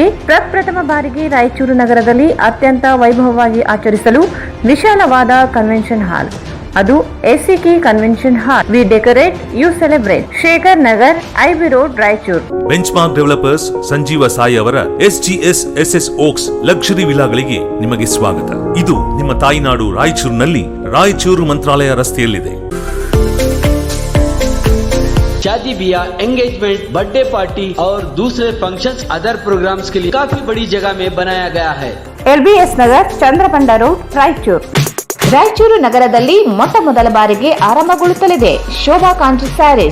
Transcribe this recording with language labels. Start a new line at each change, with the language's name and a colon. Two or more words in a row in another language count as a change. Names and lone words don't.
Kannada: ಪ್ರಪ್ರಥಮ ಬಾರಿಗೆ ರಾಯಚೂರು ನಗರದಲ್ಲಿ ಅತ್ಯಂತ ವೈಭವವಾಗಿ ಆಚರಿಸಲು ವಿಶಾಲವಾದ
English: convention hall,
Kannada: ಅದು SCK ಕನ್ವೆನ್ಷನ್ ಹಾಲ್.
English: We decorate, you celebrate. ಶೇಖರ್ ನಗರ್, IB ರೋಡ್, ರಾಯಚೂರು.
Kannada: ಬೆಂಚ್ಮಾರ್ಕ್ ಡೆವಲಪರ್ಸ್ ಸಂಜೀವ ಸಾಯಿ ಅವರ SGS SS ಓಕ್ಸ್ ಲಕ್ಸುರಿ ವಿಲಾಗಳಿಗೆ ನಿಮಗೆ ಸ್ವಾಗತ. ಇದು ನಿಮ್ಮ ತಾಯಿನಾಡು ರಾಯಚೂರಿನಲ್ಲಿ, ರಾಯಚೂರು ಮಂತ್ರಾಲಯ ರಸ್ತೆಯಲ್ಲಿದೆ.
Hindi: शादी ब्याह, एंगेजमेंट,
English: birthday party
Hindi: और दूसरे फंक्शंस,
English: other programs
Hindi: के लिए काफी बड़ी जगह में बनाया गया है.
Kannada: LBS ನಗರ್, ಚಂದ್ರಪಂಡ ರೋಡ್, ರಾಯಚೂರು. ರಾಯಚೂರು ನಗರದಲ್ಲಿ ಮೊಟ್ಟ ಮೊದಲ ಬಾರಿಗೆ ಆರಂಭಗೊಳ್ಳುತ್ತಲಿದೆ ಶೋಭಾ ಕಾಂಚಿ ಸ್ಯಾರೀಸ್.